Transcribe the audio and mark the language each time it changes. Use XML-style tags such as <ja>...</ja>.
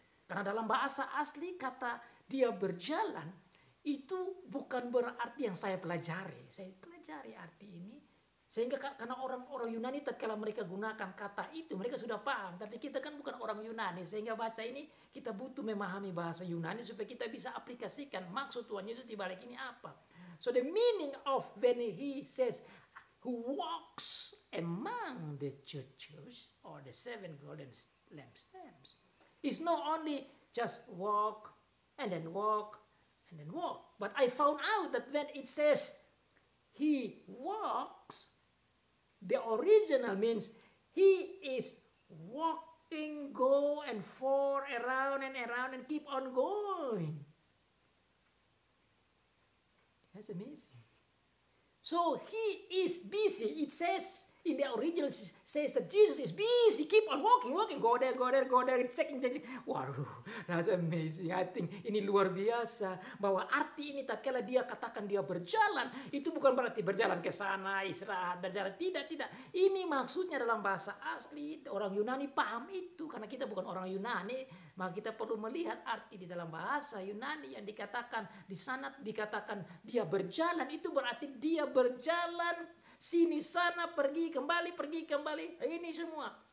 <id>Karena dalam bahasa asli kata dia berjalan itu bukan berarti yang saya pelajari. Saya pelajari arti ini. Sehingga karena orang-orang Yunani tatkala mereka gunakan kata itu mereka sudah paham. Tapi kita kan bukan orang Yunani. Sehingga baca ini kita butuh memahami bahasa Yunani supaya kita bisa aplikasikan maksud Tuhan Yesus di balik ini apa.</id> <en>So the meaning of when he says who walks among the churches or the 7 golden lampstands is not only just walk and then walk and then walk. But I found out that when it says he walks, the original means he is walking, go and for around and keep on going. That's amazing. So he is busy. It says in the original says that Jesus is busy, keep on walking, go there, checking. Waduh, that's amazing. I think</en> <id>ini luar biasa bahwa arti ini tatkala dia katakan dia berjalan, itu bukan berarti berjalan ke sana, istirahat, berjalan. Tidak. Ini maksudnya dalam bahasa asli, orang Yunani paham itu. Karena kita bukan orang Yunani, maka kita perlu melihat arti di dalam bahasa Yunani yang dikatakan, di sana dikatakan dia berjalan, itu berarti dia berjalan sini sana, pergi kembali, ini semua.</id>